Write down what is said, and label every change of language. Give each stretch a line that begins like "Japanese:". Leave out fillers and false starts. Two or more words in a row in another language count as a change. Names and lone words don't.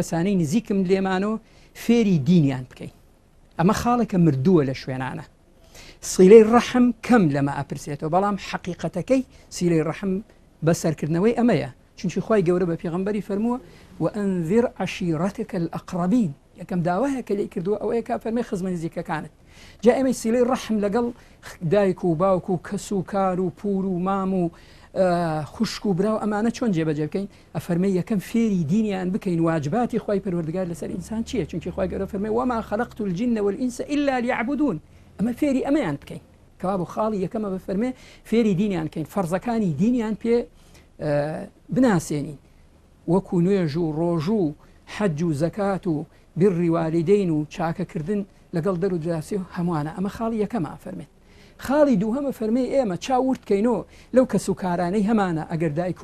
Central Kurdish: کەسانەی نزیکم لێمانەوە فێری دینیان بکەین ئەمە خاڵێکە مردووە لە شوێنانە سیلەی ڕەحم کەم لەمە ئەپرسێتەوە بەڵام حەقیقەتەکەی سیلەی ڕەحم بەسەرکردنەوەی ئەمەیە چونکی خوای گەورە بە پێغەمبەری فەرمووە
Arabic: وأنذر عشيرتك الأقربين
Central Kurdish: یەکەم داوایە کە لێی کردووە ئەوەیە کا فەرمێ خزمە نزیکەکانت جا ئێمەی سیلەی ڕەحم لەگەڵ دایک و باوک و کەس و کار و پور و مام و خوشک و برا و ئەمانە چۆن جێبەجێ بکەین ئەفەرمێ یەکەم فێری دینیان بکەین واجباتی خوای پەروەردگار لەسەر ئینسان چییە چونکی خوای گەورە فەرمێ
Arabic: وما خلقت الجن والإنس إلا ليعبدون
Central Kurdish: ئەمە فێری ئەمەیان بکەین کەوا بۆ خاڵی یەکەمە بفەرمێ فێری دینیان بکەین فەرزەکانی دینیان پێ بناسێنین وەکو نوێژ و ڕۆژ و حەج و زەکات و بڕی والیدەین و چاکەکردن لەگەڵ دەر و دراسی و هەمووانە ئەمە خاڵی یەکەمە فەرمێت خاڵی دووهەمە فەرمێ ئێمە چاورتکەینەوە لەو کەس و کارانەی هەمانە ئەگەر دایک و